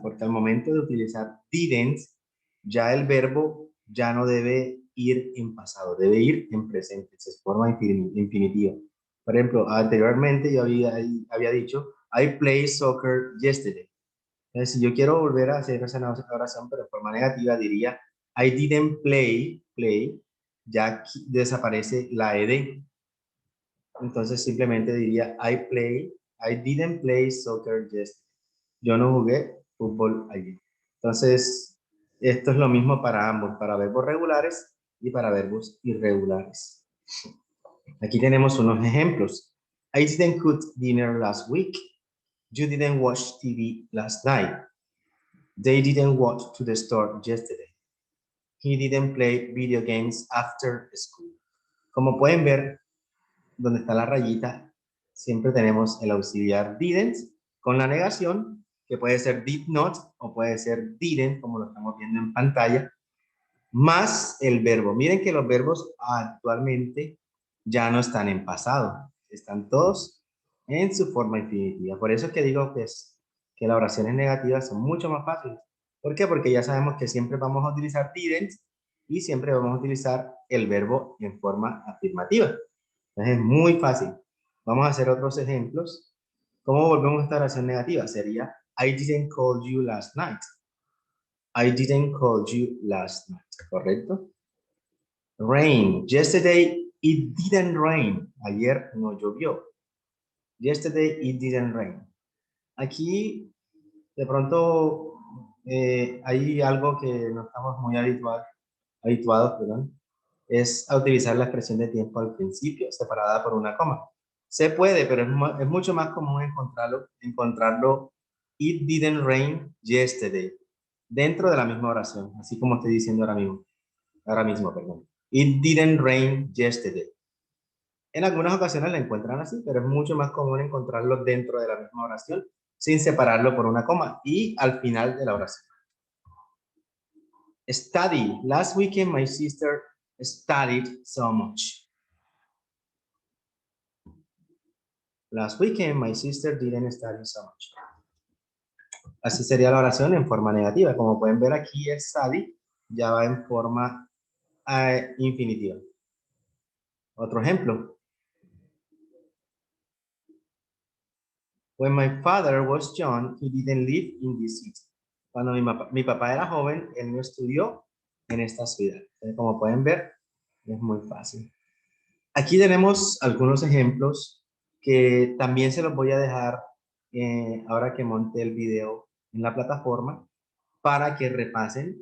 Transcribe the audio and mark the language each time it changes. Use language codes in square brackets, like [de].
[es] Porque al momento de utilizar didn't, ya el verbo ya no debe ir en pasado, debe ir en presente, se forma infinitiva. Por ejemplo, anteriormente yo había dicho, [en] I played soccer yesterday. [es] Entonces, si yo quiero volver a hacer esa oración, pero de forma negativa, diría, [en] I didn't play, [es] ya aquí desaparece la ed. Entonces, simplemente diría, [en] I didn't play soccer yesterday. [es] Yo no jugué fútbol ayer. Entonces, esto es lo mismo para ambos, para verbos regulares y para verbos irregulares. Aquí tenemos unos ejemplos. [en] I didn't cook dinner last week. You didn't watch TV last night. They didn't walk to the store yesterday. He didn't play video games after school. [es] Como pueden ver, donde está la rayita, siempre tenemos el auxiliar didn't con la negación, que puede ser did not o puede ser didn't, como lo estamos viendo en pantalla, más el verbo. Miren que los verbos actualmente ya no están en pasado, están todos en su forma infinitiva. Por eso es que digo que las oraciones negativas son mucho más fáciles. ¿Por qué? Porque ya sabemos que siempre vamos a utilizar didn't y siempre vamos a utilizar el verbo en forma afirmativa. Entonces es muy fácil. Vamos a hacer otros ejemplos. ¿Cómo volvemos a esta oración negativa? Sería, [en] I didn't call you last night. I didn't call you last night. ¿Correcto? Rain. Yesterday it didn't rain. [es] Ayer no llovió. [en] Yesterday it didn't rain. [es] Aquí de pronto hay algo que no estamos muy habituados, perdón, es a utilizar la expresión de tiempo al principio, separada por una coma. Se puede, pero es mucho más común encontrarlo [en] it didn't rain yesterday, [es] dentro de la misma oración, así como estoy diciendo ahora mismo, perdón. [en] It didn't rain yesterday. [es] En algunas ocasiones la encuentran así, pero es mucho más común encontrarlo dentro de la misma oración, sin separarlo por una coma, y al final de la oración. [en] Study. Last weekend my sister studied so much. Last weekend my sister didn't study so much. [es] Así sería la oración en forma negativa. Como pueden ver aquí, el study ya va en forma infinitiva. Otro ejemplo. [en] When my father was young, he didn't live in this city. [es] Cuando mi papá era joven, él no estudió en esta ciudad. Entonces, como pueden ver, es muy fácil. Aquí tenemos algunos ejemplos que también se los voy a dejar ahora que monte el video en la plataforma para que repasen.